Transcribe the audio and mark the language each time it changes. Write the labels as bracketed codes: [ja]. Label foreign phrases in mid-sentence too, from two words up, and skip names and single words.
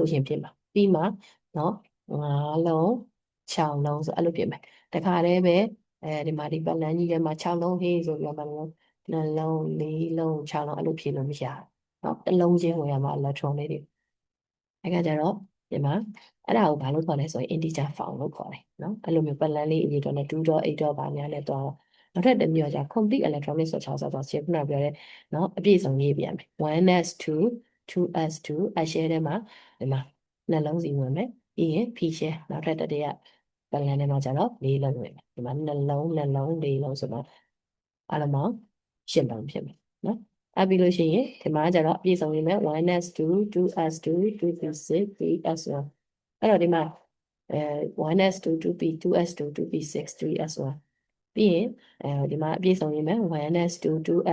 [my] ရှင်ဖြစ်မှာပြီးမှနော်5လုံး6လုံးဆိုအဲ့လိုဖြစ်မယ်တခါတည်းပဲဒီမှာဒီပတ်လန်းကြီးထဲမှာ6လုံးဟေးဆိုပြီးတော့မှ2လုံး4လုံး6လုံးအဲ့လိုဖြည့်လို့မရဘူးเนาะတစ်လုံးချင်းဝင်ရမှာ electron လေးတွေအဲ့ကကြတော့ဒီမှာအဲ့ဒါကိုဘာလို့ခေါ်လဲဆိုရင် [en] integer form [my] လို့ခေါ်တယ်เนาะအဲ့လိုမျိုးပတ်လန်းလေးအရေးတော့နဲ့2.8. ဘာညာနဲ့တော့နောက်ထပ်တစ်မျိုးကြာ [en] complete electronic structure [my] ဆိုတော့ရှင်းခုနပြောတဲ့เนาะအပြည့်စုံရေးပြန်မယ် 1s2 2s2 အ share ထဲမှာဒီမှာနှလုံးစီဝင်မယ်ပြီးရင် p share နောက်ထပ်တစ်တည်းကပတ်လန်းထဲမှာကျတော့4လုံးဝင်မယ်ဒီမှာနှလုံး4လုံးဆိုတော့အားလုံးပေါင်း8လုံးဖြစ်မယ်เนาะအဲ့ပြီးလို့ရှိရင်ဒီမှာကျတော့အပြည့်စုံရေးမယ် 1s2 2s2 2p6 3s1 အဲ့တော့ဒီမှာ 1s2 2p 2s2 2p6 3s1 ပြီးရင်ဒီမှာအပြည့်စုံရေးမယ် 1s2 2s